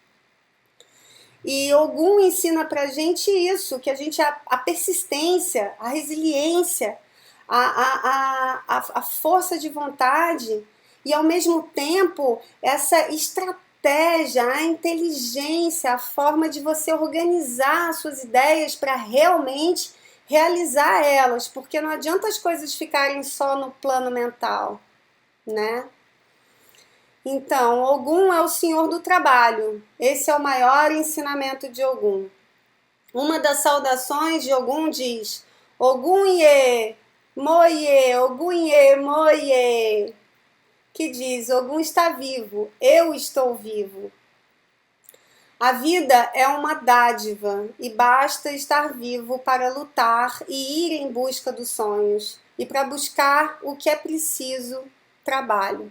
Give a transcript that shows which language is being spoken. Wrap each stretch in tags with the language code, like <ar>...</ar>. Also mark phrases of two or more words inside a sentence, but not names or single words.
<pt>E Ogum ensina pra gente isso, que a persistência, a resiliência, a força de vontade e ao mesmo tempo essa estratégia, a inteligência, a forma de você organizar as suas ideias para realmente realizar elas, porque não adianta as coisas ficarem só no plano mental, né? Então, Ogum é o senhor do trabalho. Esse é o maior ensinamento de Ogum. Uma das saudações de Ogum diz:</pt> <yo>Ogum ye, moye, Ogum ye, moye.</yo> <pt>Que diz: Ogum está vivo, eu estou vivo. A vida é uma dádiva e basta estar vivo para lutar e ir em busca dos sonhos. E para buscar o que é preciso, trabalho.</pt>